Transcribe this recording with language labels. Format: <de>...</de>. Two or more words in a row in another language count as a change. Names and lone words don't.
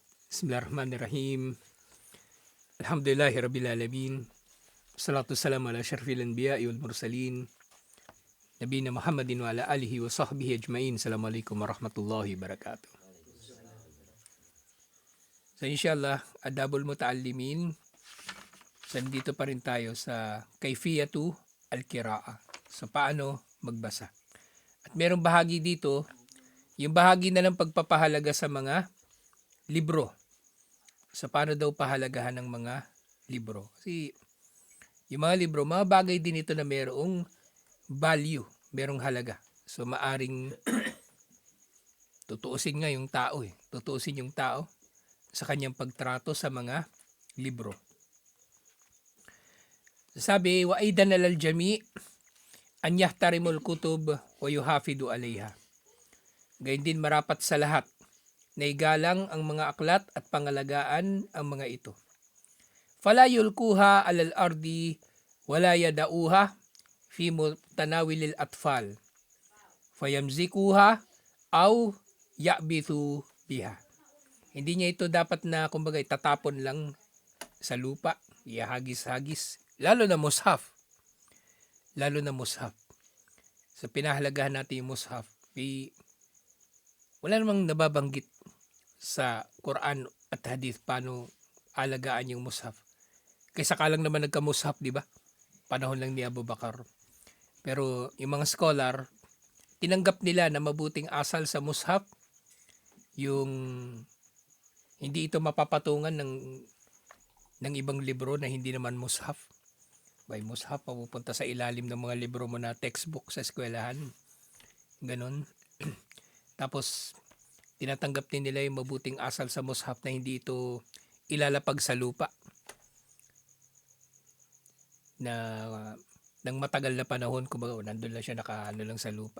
<ar>بسم الله الرحمن الرحيم. الحمد لله رب العالمين. الصلاة والسلام على أشرف الأنبياء والمرسلين. نبينا محمد وعلى آله وصحبه أجمعين. السلام عليكم ورحمة الله وبركاته.</ar> <tl>So inshallah,</tl> <ar>آداب المتعلمين.</ar> <tl>So dito pa rin tayo sa</tl> <ar>كيفية القراءة.</ar> <tl>So paano magbasa. At merong bahagi dito, yung bahagi na ng pagpapahalaga sa mga libro. So paano daw pahalagahan ng mga libro? Kasi yung mga libro, mga bagay din ito na merong value, merong halaga. So maaring tutuusin nga yung tao Tutuusin yung tao sa kanyang pagtrato sa mga libro. Sabi,</tl> <ar>وأيضا على الجميع أن يحترم الكتب ويحافظ عليها.</ar> <tl>Gayun din marapat sa lahat na igalang ang mga aklat at pangalagaan ang mga ito.</tl> <ar>فلا يلقيها على الأرض ولا يضعها في متناول الأطفال فيمزقها أو يعبث بها.</ar> <tl>Hindi niya ito dapat na kumbaga itatapon lang sa lupa, ihagis-hagis, lalo na mushaf. So pinahalagahan natin yung mushaf. Wala namang nababanggit sa Quran at hadith paano alagaan yung mushaf. Kaysa ka lang naman nagka-mushaf, di ba? Panahon lang ni Abu Bakar. Pero yung mga scholar, tinanggap nila na mabuting asal sa mushaf yung hindi ito mapapatungan ng ibang libro na hindi naman mushaf. By mushaf, papupunta sa ilalim ng mga libro mo na textbook sa eskwelahan. Ganon. Tapos, tinatanggap din nila yung mabuting asal sa mushaf na hindi ito ilalapag sa lupa na ng matagal na panahon, kumbaga nandun lang siya lang sa lupa.</tl>